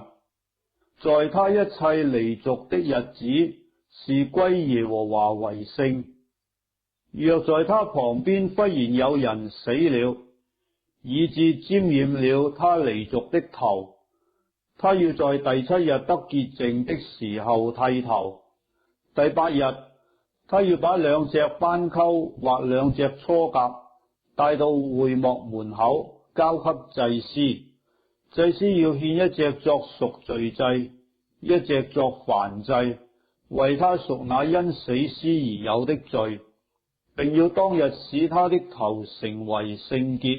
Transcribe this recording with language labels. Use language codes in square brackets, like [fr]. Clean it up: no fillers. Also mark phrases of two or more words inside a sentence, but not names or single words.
[zh] 在他一切離族的日子，是歸耶和華為聖。若在他旁邊忽然有人死了，以致沾染了他離族的頭，他要在第7日得潔淨的時候剃頭。第8日，他要把2隻斑鳩或2隻雛鴿帶到會幕門口，交給祭司。祭司要獻1隻作贖罪祭，1隻作燔祭，為他贖那因死屍而有的罪，並要當日使他的頭成為聖潔。